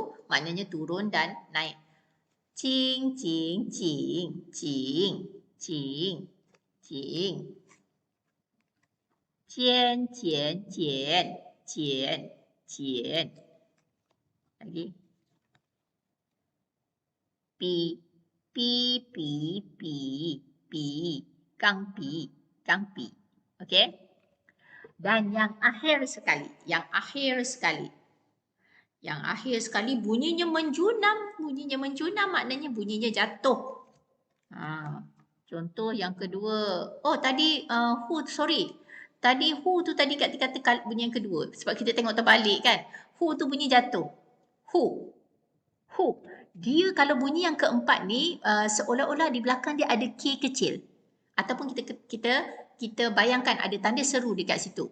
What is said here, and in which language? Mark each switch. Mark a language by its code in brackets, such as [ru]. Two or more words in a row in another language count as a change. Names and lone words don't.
[ms] Maknanya turun dan naik. [zh] Jing, jing, jing, jing, jing, jing. Jian, jian, jian, jian, jian. [ms] Lagi. [zh] Pi, pi, pi, pi, pi. Gang pi, gang pi. [ms] Okey? Dan yang akhir sekali. Yang akhir sekali. Yang akhir sekali bunyinya menjunam. Bunyinya menjunam maknanya bunyinya jatuh. Contoh yang kedua. Oh tadi who, sorry. Tadi who tu tadi kata bunyi yang kedua. Sebab kita tengok terbalik kan. Who tu bunyi jatuh. [zh] Who. Who. [ms] Dia kalau bunyi yang keempat ni seolah-olah di belakang dia ada K kecil. Ataupun kita bayangkan ada tanda seru dekat situ.